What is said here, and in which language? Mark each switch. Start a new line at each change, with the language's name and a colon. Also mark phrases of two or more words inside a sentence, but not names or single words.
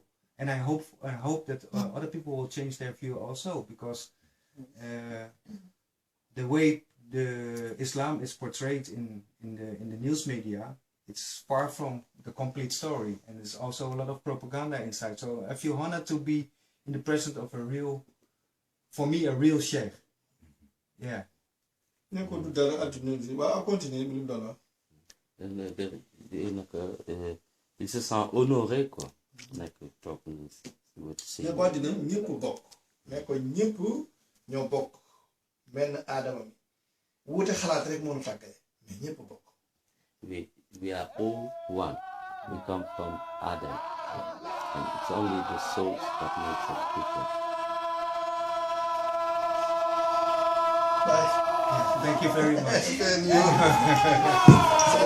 English: And I hope that other people will change their view also, because the way the Islam is portrayed in the news media, it's far from the complete story, and there's also a lot of propaganda inside. So I feel honored to be in the presence of a real sheikh. Yeah.
Wolof: nekkul du dara àdduna bi waaw continuer bi lu mu doon wax.
French: Il se sent honoré, quoi.
Wolof: ne ko àddina ñëpp bokk. ne ko ñëpp ñoo bokk benn aadama bi wuute xalaat rek moo ñu tàggale mais ñëpp bokk.
English: We are all one. We come from Adam, and it's only the souls that makes us different. Bye. Thank you very much.